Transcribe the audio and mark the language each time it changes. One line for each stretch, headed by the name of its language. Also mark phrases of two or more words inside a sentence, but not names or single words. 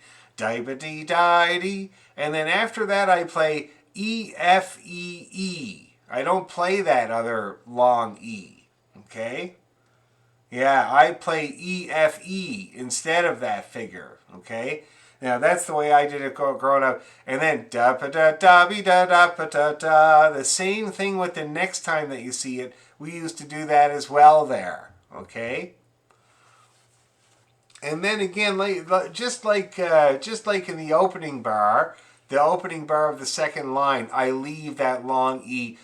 English: Di-ba-dee-di-dee. And then after that I play E, F, E, E. I don't play that other long E. Okay? Yeah, I play E, F, E instead of that figure. Okay? Now that's the way I did it growing up. And then da pa da da be da da pa da da. The same thing with the next time that you see it. We used to do that as well there. Okay. And then again, just like in the opening bar of the second line, I leave that long E.